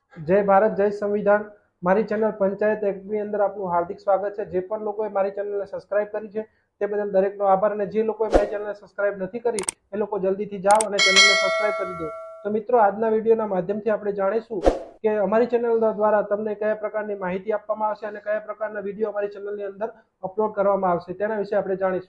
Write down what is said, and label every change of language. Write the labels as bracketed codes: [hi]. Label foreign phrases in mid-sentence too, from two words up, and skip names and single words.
[gu] જય ભારત જય સંવિધાન। મારી ચેનલ પંચાયત એક્ટ ની અંદર આપનું હાર્દિક સ્વાગત છે। જે પણ લોકોએ મારી ચેનલને સબસ્ક્રાઇબ કરી છે તે બદલ દરેકનો આભાર, અને જે લોકોએ મારી ચેનલને સબસ્ક્રાઇબ નથી કરી એ લોકો જલ્દીથી જાઓ અને ચેનલને સબસ્ક્રાઇબ કરી દો। તો મિત્રો, આજના વિડીયોના માધ્યમથી આપણે જાણીશું કે અમારી ચેનલ દ્વારા તમને કયા પ્રકારની માહિતી આપવામાં આવશે અને કયા પ્રકારના વિડીયો અમારી ચેનલની અંદર અપલોડ કરવામાં આવશે તેના વિશે આપણે જાણીશું।